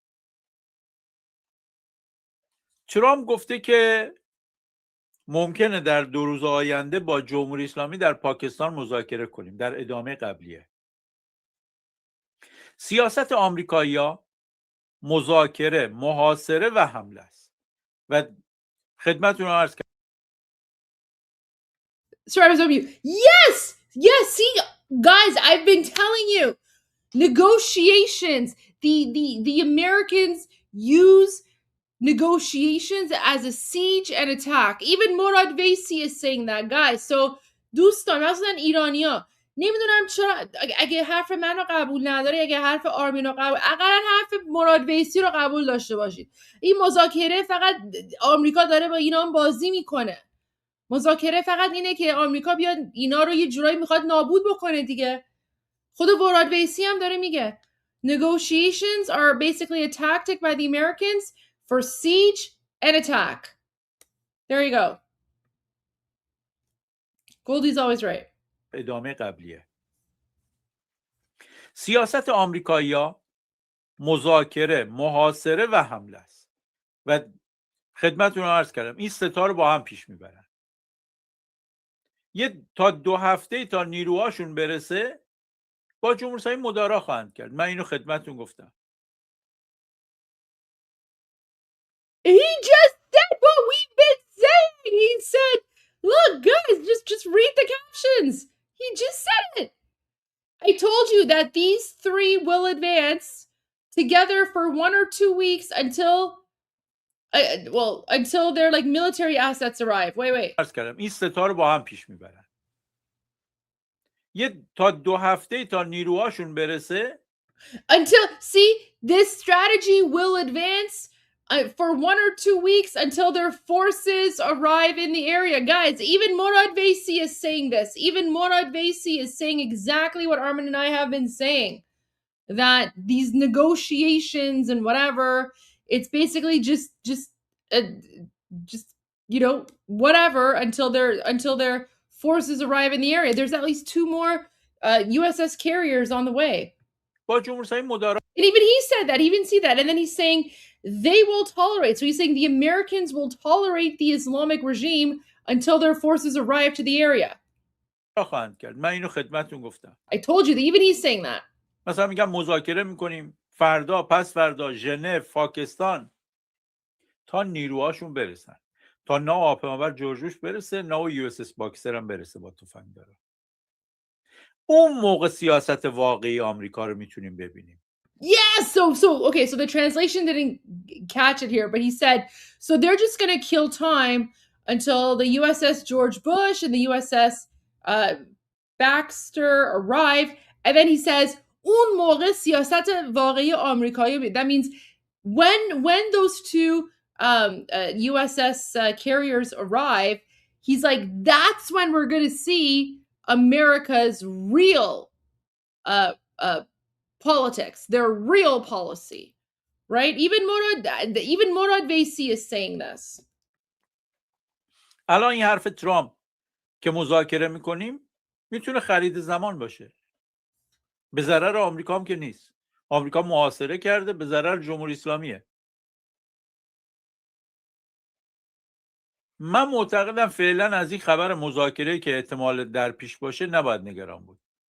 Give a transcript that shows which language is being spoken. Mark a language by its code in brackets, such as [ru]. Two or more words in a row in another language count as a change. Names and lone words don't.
[fa] ترامپ گفته که ممکنه در 2 روز آینده با جمهوری اسلامی در پاکستان مذاکره کنیم، در ادامه قبلیه. سیاست آمریکایی‌ها مذاکره، محاصره و حمله است و خدمتتون رو عرض کردم. [en] Sorry, I was over you. Yes, see, guys, I've been telling you, negotiations, the Americans use negotiations as a siege and attack. Even Morad Vaisi is saying that, guys. [fa] So دوستان، مثلا ایرانیا نمیدونم چرا اگه حرف منو قبول نداری، اگه حرف آرمین رو قبول، اقلا حرف مراد ویسی رو قبول داشته باشید. این مذاکره فقط آمریکا داره با اینا بازی میکنه. مذاکره فقط اینه که آمریکا بیاد اینا رو یه جورایی میخواد نابود بکنه دیگه. خود مراد ویسی هم داره میگه [en] negotiations are basically a tactic by the Americans for siege and attack. There you go. Goldie's always right. [fa] ادامه قبلیه. سیاست آمریکایی‌ها مذاکره، محاصره و حمله است و خدمتتون رو عرض کردم این 3 تا رو با هم پیش میبرن. تا 2 هفته تا نیروهاشون برسه با جمهوری اسلامی مدارا خواهند کرد. من اینو خدمتتون گفتم. [en] He just said what we've been saying. He said, look, guys, just read the captions. He just said it. I told you that these 3 will advance together for 1 or 2 weeks until their like military assets arrive. Wait. [fa] عرض کردم این 3 تا رو با هم پیش میبرن. تا 2 هفته تا نیروهاشون برسه [en] Until, see, this strategy will advance for 1 or 2 weeks until their forces arrive in the area. Guys, even Morad Vaisi is saying this. Even Morad Vaisi is saying exactly what Armin and I have been saying. That these negotiations and whatever, it's basically just you know, whatever until their forces arrive in the area. There's at least 2 more USS carriers on the way. [fa] با جمهوری اسلامی مدارا [en] And even he said that, even see that. And then he's saying they will tolerate. So he's saying the Americans will tolerate the Islamic regime until their forces arrive to the area. [fa] خواهند کرد. من اینو خدمتتون گفتم. [en] I told you that even he's saying that. [fa] مثلا میگم مذاکره میکنیم فردا پس فردا ژنو پاکستان تا نیروهاشون برسن، تا هواپیمابر جورج بوش برسه، یو اس اس باکسر هم برسه با تفنگ داره. اون موقع سیاست واقعی آمریکا رو میتونیم ببینیم. [en] Yeah, so okay, so the translation didn't catch it here, but he said, so they're just going to kill time until the USS George Bush and the USS Baxter arrive, and then he says, [fa] اون موقع سیاست واقعی آمریکایی. [en] That means when those 2 USS carriers arrive, he's like, that's when we're going to see America's real politics, their real policy, right? Even Morad Vaisi is saying this. [fa] الان این حرف ترامپ که مذاکره میکنیم میتونه خرید زمان باشه. به ضرر آمریکا هم که نیست. آمریکا محاصره کرده، به ضرر جمهوری اسلامیه. من معتقدم فعلا از این خبر مذاکره که احتمال در پیش باشه نباید نگران بود.